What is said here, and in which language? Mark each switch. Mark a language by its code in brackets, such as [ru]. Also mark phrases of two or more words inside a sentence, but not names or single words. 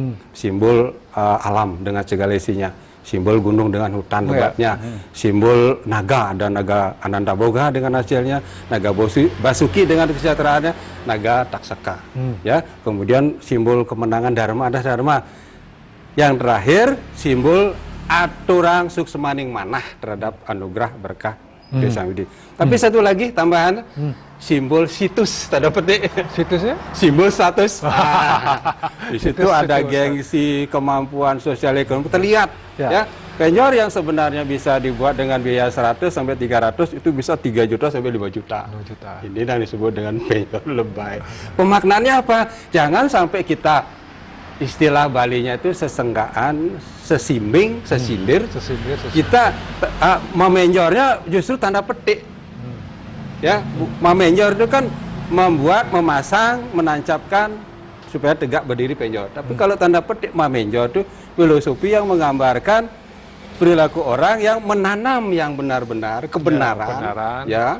[id] Simbol alam dengan segala isinya. Simbol gunung dengan hutan lebatnya. Simbol naga, ada naga Anandaboga dengan hasilnya, naga Basuki dengan kesejahteraannya, naga Taksaka. Ya, kemudian simbol kemenangan Dharma ada Dharma. Yang terakhir simbol [ban] aturang suksemaning manah [id] terhadap anugerah berkah Desa Widi. Tapi satu lagi tambahan, simbol situs tanda petik. Situsnya? Simbol status. Di situ ada gengsi, kemampuan sosial ekonomi terlihat. Ya. Penjor yang sebenarnya bisa dibuat dengan biaya 100 sampai 300 itu bisa 3 juta sampai 5 juta. 2 juta. Ini yang disebut dengan penjor lebay. Pemaknaannya apa? Jangan sampai kita istilah Balinya itu [ban] sesenggaan, sesimbing, sesindir. [id] Sesindir. Kita memenjornya justru tanda petik. Ya, mamenjor itu kan membuat, memasang, menancapkan supaya tegak berdiri penjor. Tapi kalau tanda petik mamenjor itu filosofi yang menggambarkan perilaku orang yang menanam yang benar-benar kebenaran, ya.